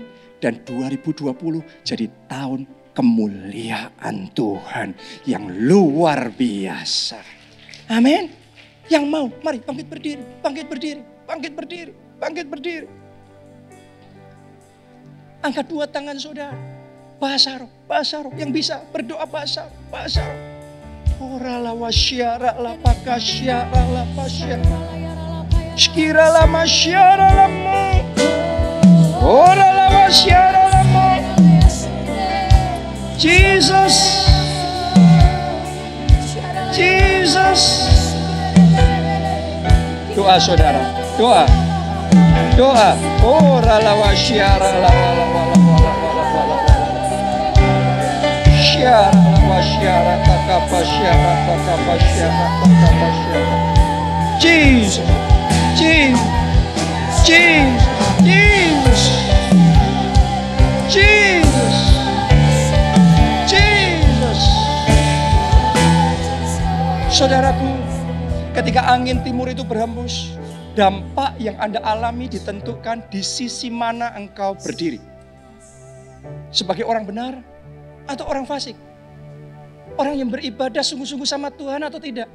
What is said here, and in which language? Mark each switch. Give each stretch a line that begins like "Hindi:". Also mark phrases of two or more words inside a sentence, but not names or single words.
Indonesian: Dan 2020 jadi tahun kemuliaan Tuhan yang luar biasa. Amin. Yang mau, mari bangkit berdiri, bangkit berdiri, bangkit berdiri, bangkit berdiri. Angkat 2 tangan saudara. Bahasa roh yang bisa berdoa bahasa roh. Ora la wasyara la pakasyara la pasyara. Shkira la masyara la mu. Ora la wasyara la mu. Jesus. Jesus. Doa saudara, doa. Doa. Ora la wasyara la Jesus, Jesus, Jesus, Jesus, Jesus, Jesus. Saudaraku, ketika angin timur itu berhembus, dampak yang Anda alami ditentukan di sisi mana engkau berdiri. Sebagai orang benar atau orang fasik? Orang yang beribadah sungguh-sungguh sama Tuhan atau tidak?